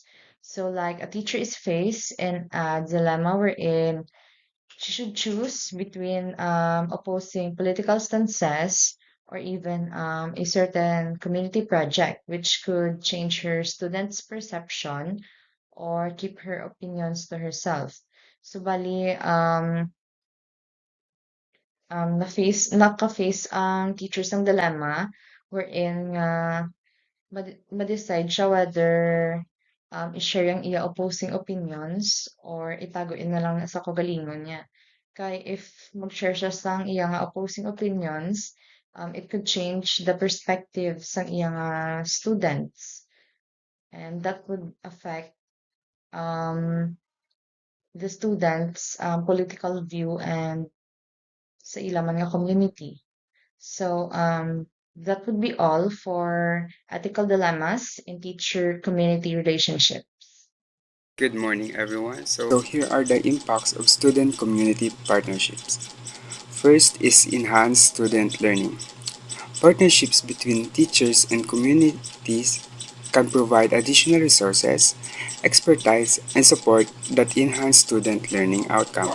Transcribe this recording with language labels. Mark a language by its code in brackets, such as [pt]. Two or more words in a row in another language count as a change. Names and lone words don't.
[en] So, like a teacher is faced in a dilemma wherein she should choose between opposing political stances or even a certain community project, which could change her students' perception or keep her opinions to herself. So, [hil] bali, naka-face ang teachers ng dilemma wherein ma-decide siya whether i-share yung iya [en] opposing opinions [hil] or itaguin na lang sa kaugalingon niya. Kaya if mag-share siya sa iya nga [en] opposing opinions, it could change the perspective [hil] sa iya nga students. [en] And that would affect um, the students' political view and [hil] sa ila man nga community. [en] So that would be all for ethical dilemmas in teacher community relationships. Good morning, everyone. So here are the impacts of student community partnerships. First is enhanced student learning. Partnerships between teachers and communities can provide additional resources, expertise, and support that enhance student learning outcome.